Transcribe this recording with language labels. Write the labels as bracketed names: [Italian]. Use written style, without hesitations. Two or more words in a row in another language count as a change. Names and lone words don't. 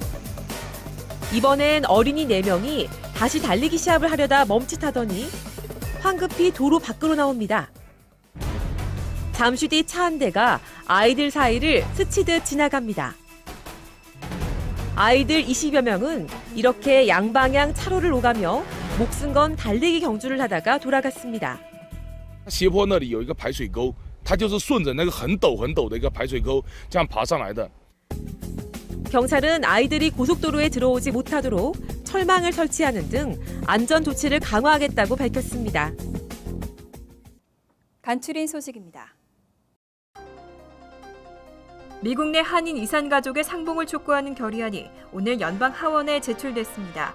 [Korean] 이번엔 어린이 4명이 다시 달리기 시합을 하려다 멈칫하더니 황급히 도로 밖으로 나옵니다. 잠시 뒤 차 한 대가 아이들 사이를 스치듯 지나갑니다. 아이들 20여 명은 이렇게 양방향 차로를 오가며 목숨 건 달리기 경주를 하다가 돌아갔습니다. [Chinese] 斜坡那里有一个排水沟，它就是顺着那个很陡很陡的一个排水沟这样爬上来的。 [Korean] 경찰은 아이들이 고속도로에 들어오지 못하도록 철망을 설치하는 등 안전 조치를 강화하겠다고 밝혔습니다. 간추린 소식입니다. 미국 내 한인 이산 가족의 상봉을 촉구하는 결의안이 오늘 연방 하원에 제출됐습니다.